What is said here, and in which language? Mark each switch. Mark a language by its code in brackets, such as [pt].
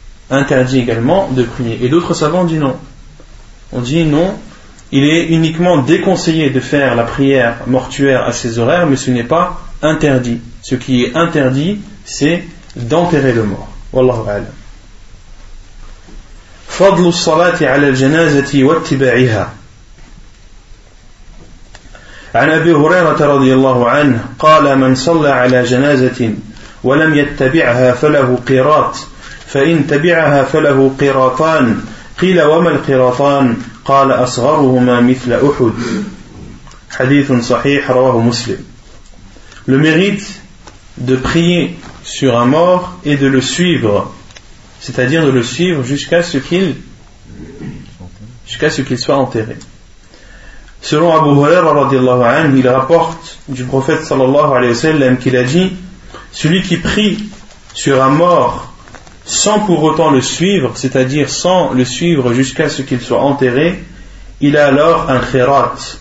[fr] Interdit également de prier. Et d'autres savants disent non. On dit non, il est uniquement déconseillé de faire la prière mortuaire à ses horaires, mais ce n'est pas interdit. Ce qui est interdit, c'est d'enterrer le mort. [ar] Wallahu a'lam. فضل الصلاة على الجنازة واتباعها. عن أبي هريرة رضي الله عنه قال: من صلى على جنازة ولم يتبعها فله قيراط، فإن تبعها فله قيراطان. قيل: وما القيراطان؟ قال: أصغرهما مثل أحد. حديث صحيح رواه مسلم. [fr] Le mérite de prier sur un mort et de le suivre, c'est-à-dire de le suivre jusqu'à ce qu'il soit enterré. Selon Abu Huraira radiallahu anhu, il rapporte du prophète sallallahu alayhi wa sallam qu'il a dit: celui qui prie sur un mort sans pour autant le suivre, c'est-à-dire sans le suivre jusqu'à ce qu'il soit enterré, il a alors un khirat.